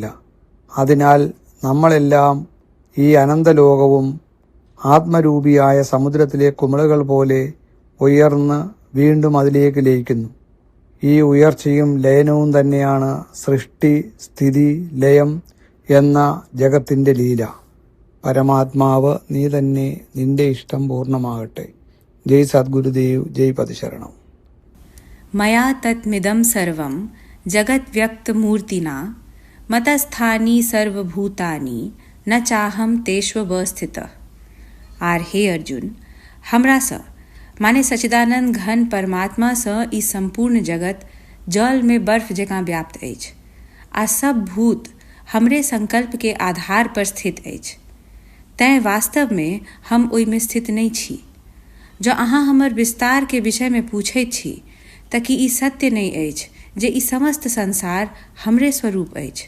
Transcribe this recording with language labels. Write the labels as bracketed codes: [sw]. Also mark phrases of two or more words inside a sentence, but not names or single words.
[ml] അതിനാൽ നമ്മളെല്ലാം ഈ അനന്തലോകവും ആത്മരൂപിയായ സമുദ്രത്തിലെ കുമിളകൾ പോലെ ഉയർന്ന് വീണ്ടും അതിലേക്ക് ലയിക്കുന്നു. ഈ ഉയർച്ചയും ലയനവും തന്നെയാണ് സൃഷ്ടി, സ്ഥിതി, ലയം എന്ന ജഗത്തിന്റെ ലീല. പരമാത്മാവ് നീ തന്നെ, നിന്റെ ഇഷ്ടം പൂർണ്ണമാകട്ടെ. [sa] जय सद्गुरुदेव, जय पदशरणम। मया तत्मिदं सर्वं जगद्व्यक्तमूर्तिना मतस्थानि सर्वभूतानि न चाहम तेष्वस्थितः। [mai] आर हे अर्जुन, हमरा स माने सच्चिदानंद घन परमात्मा स ई संपूर्ण जगत जल में बर्फ जकाँ व्याप्त अछि आ सब भूत हमरे संकल्प के आधार पर स्थित अछि। तैं वास्तव में हम ओहिमे स्थित नहीं छी। जो अहाँ हमर विस्तार के विषय में पूछैत छी तऽ कि ई सत्य नहीं अछि जे ई समस्त संसार हमरे स्वरूप अछि।